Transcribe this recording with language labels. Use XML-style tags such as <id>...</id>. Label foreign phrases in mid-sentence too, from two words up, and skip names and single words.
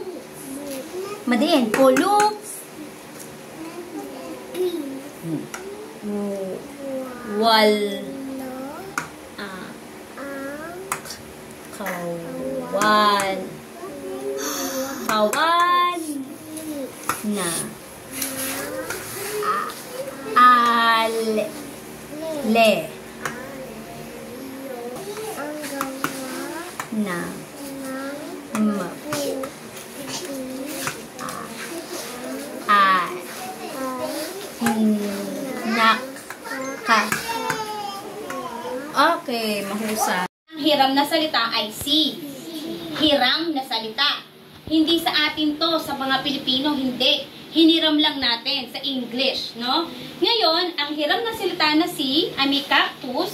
<tl>Madiin. Pulub. Wal. Kawan. Kawan. Na. Ale. Le. Na. Ma. A. Nak. Ka. Okay, mahusay. Ang hiram na salita ay si. Hiram na salita. Hindi sa atin to, sa mga Pilipino, hindi. Hiniram lang natin sa English, no? Ngayon, ang hiram na salita na si, ay may cactus.</tl>